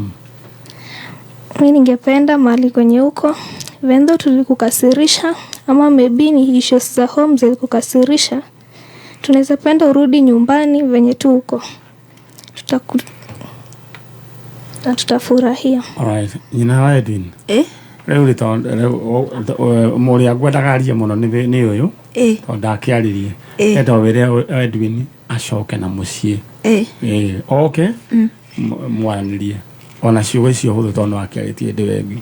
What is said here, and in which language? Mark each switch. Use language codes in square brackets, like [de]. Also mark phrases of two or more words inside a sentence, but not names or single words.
[sw] Mimi ningependa mahali kwenye huko vendo tulikukasirisha ama maybe ni issues za home zilikukasirisha. Tunaweza penda urudi nyumbani venye tu huko. Tutafurahia. [en] Alright. [ki] Nyina Edwin. Rĩu mũrĩa ngwendaga arie mũno nĩ ũyũ tondũ ndakiaririe enda wĩre Edwin acoke na mũciĩ oke mwaranirie ona ciugo icio hũthũ tondũ akĩarĩtie ndĩwengi